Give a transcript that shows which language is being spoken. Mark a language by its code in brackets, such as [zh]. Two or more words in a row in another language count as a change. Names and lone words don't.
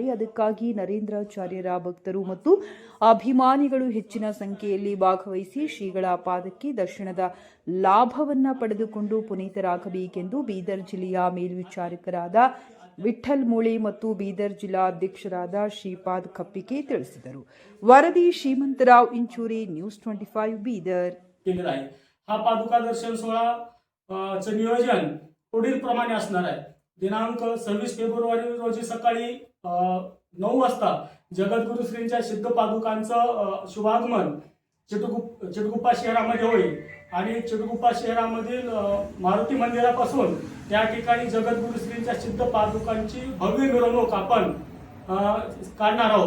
[kn] ಅದಕ್ಕಾಗಿ ನರೇಂದ್ರಾಚಾರ್ಯರ ಭಕ್ತರು ಮತ್ತು ಅಭಿಮಾನಿಗಳು ಹೆಚ್ಚಿನ ಸಂಖ್ಯೆಯಲ್ಲಿ ಭಾಗವಹಿಸಿ ಶ್ರೀಗಳ ಪಾದಕ್ಕೆ ದರ್ಶನದ ಲಾಭವನ್ನ ಪಡೆದುಕೊಂಡು ಪುನೀತರಾಗಬೇಕೆಂದು ಬೀದರ್ ಜಿಲ್ಲೆಯ ಮೇಲ್ವಿಚಾರಕರಾದ ವಿಠಲ್ ಮೂಳೆ ಮತ್ತು ಬೀದರ್ ಜಿಲ್ಲಾ ಅಧ್ಯಕ್ಷರಾದ ಶ್ರೀಪಾದ್ ಕಪ್ಪಿಕೆ ತಿಳಿಸಿದರು. [mr] वरदी श्रीमंतराव इंचुरे, न्यूज 25 बीदर. हा पादुका दर्शन सोहळा चे नियोजन पुढील प्रमाणे असणार आहे. दिनांक 26 फेब्रुवारी रोजी सकाळी 9 वाजता जगद्गुरु श्रींच्या सिद्ध पादुकांचं शुभागमन चिटगुप्पा शहरामध्ये होईल आणि चिटगुप्पा शहरामधील मारुती मंदिरापासून त्या ठिकाणी जगद्गुरु श्रींच्या सिद्ध पादुकांची भव्य मिरवणूक आपण काढणार आहोत.